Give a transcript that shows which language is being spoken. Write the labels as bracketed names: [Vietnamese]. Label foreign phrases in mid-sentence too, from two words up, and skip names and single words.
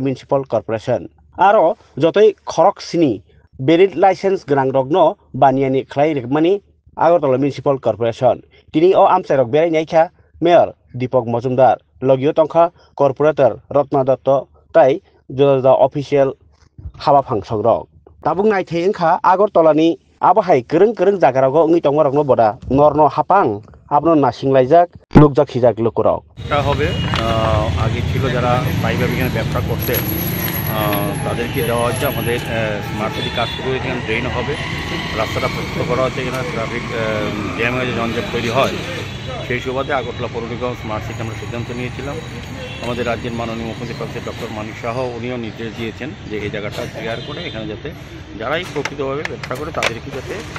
[Bodo] मिउनिसिपाल कर्परेशन आरो जतै खरक सिनि बेरिट लाइसेंस गोनां रखनो बानियानि खलाय रेखमानि आगरतला मिउनिसिपाल कर्परेशन तिनि अ आमसायरक बेरायनायखा मेयर दीपक मजुमदार लगियो तंखा कर्पोरेटर रत्ना दत्त ताई जुदा अफिसियेल हाबा फांसन रक ताबुं नायथै ओंखा आगरतलानि आबहाय गोरों गोरों जागारावगो उंगै तंग रखनो बदा नरनो हापां आपनो नासिंलायजाक लुकजाखिजाक लुकुराव [Bangla] তা হবে আগে ছিল যারা স্থায়ীভাবে এখানে ব্যবসা করতে তাদেরকে দেওয়া হচ্ছে আমাদের [English] smart city [Bangla] কাজ শুরু হয়েছে এখানে ড্রেন হবে রাস্তাটা প্রস্তুত করা হচ্ছে এখানে [English] traffic jam [Bangla] হয়ে যে জঞ্জাট তৈরি হয় সেই সুবাদে আগরতলা পৌর নিগম [English] smart city [Bangla] আমরা সিদ্ধান্ত নিয়েছিলাম আমাদের রাজ্যের মাননীয় মুখ্যমন্ত্রী প্রফেসর ডক্টর মানিক শাহ উনিও নির্দেশ দিয়েছেন যে এই জায়গাটা ক্লিয়ার করে এখানে যাতে যারাই প্রকৃতভাবে ব্যবসা করে তাদেরকে যাতে